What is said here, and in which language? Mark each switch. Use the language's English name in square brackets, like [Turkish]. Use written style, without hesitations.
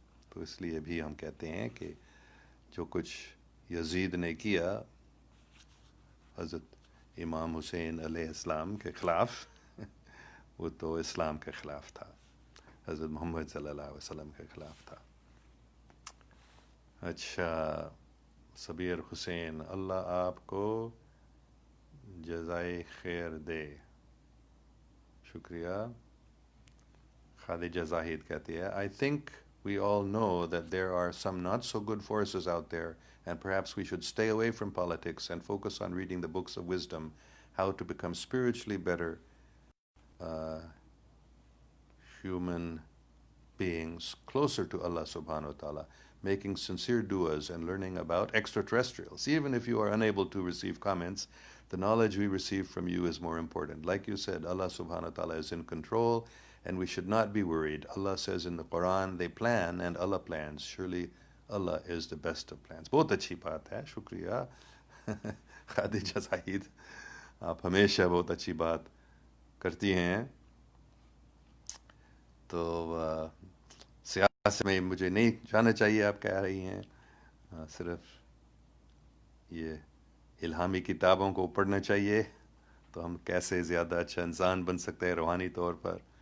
[Urdu] تو اس لیے بھی ہم کہتے ہیں کہ جو کچھ یزید نے کیا حضرت امام حسین علیہ السلام کے خلاف وہ تو اسلام کے خلاف تھا، حضرت محمد صلی اللہ علیہ وسلم کے خلاف تھا. اچھا، صبیر حسین اللہ آپ کو جزائے خیر دے. شکریہ. خالجہ زاہد کہتی ہے [English] I think we all know that there are some not so good forces out there and perhaps we should stay away from politics and focus on reading the books of wisdom, how to become spiritually better uh, human beings closer to Allah subhanahu wa ta'ala, making sincere du'as and learning about extraterrestrials. Even if you are unable to receive comments, the knowledge we receive from you is more important. Like you said, Allah subhanahu wa ta'ala is in control and we should not be worried. Allah says in the Quran, they plan and Allah plans. Surely Allah is the best of plans. [Urdu] بہت اچھی بات ہے، شکریہ خادجہ زاہد، آپ ہمیشہ بہت اچھی بات کرتی ہیں. تو سیاست میں مجھے نہیں جانا چاہیے آپ کہہ رہی ہیں، صرف یہ الہامی کتابوں کو پڑھنا چاہیے تو ہم کیسے زیادہ اچھا انسان بن سکتے ہیں روحانی طور پر.